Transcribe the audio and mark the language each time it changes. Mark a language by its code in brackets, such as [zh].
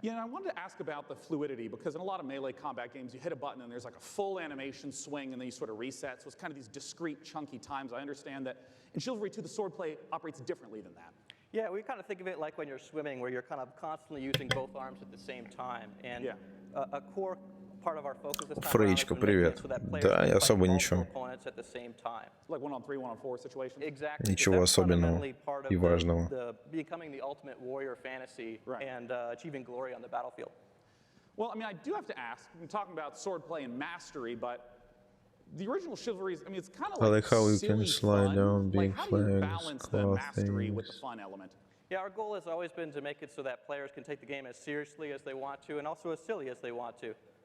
[en] Yeah, and I wanted to ask about the fluidity, because in a lot of melee combat games, you hit a button and there's like a full animation swing, and then you sort of reset. So it's kind of these discrete, chunky times. I understand that in Chivalry 2, the swordplay operates differently than that. Yeah, we kind of think of it like when you're swimming, where you're kind of constantly using both arms at the same time. And a core part of our focus this time around is to make it so that players can fight multiple opponents at the same time. Like 1-on-3, 1-on-4 situations? Exactly. [ru] Ничего особенного и важного. [en] Becoming the ultimate warrior fantasy and achieving glory on the battlefield. Well, I mean, I do have to ask, I'm talking about swordplay and mastery, but the original Chivalries, I mean, it's kind of like how you can slide down big how do you flags, balance the mastery with the fun element? Yeah, our goal has always been to make it so that players can take the game as seriously as they want to and also as silly as they want to.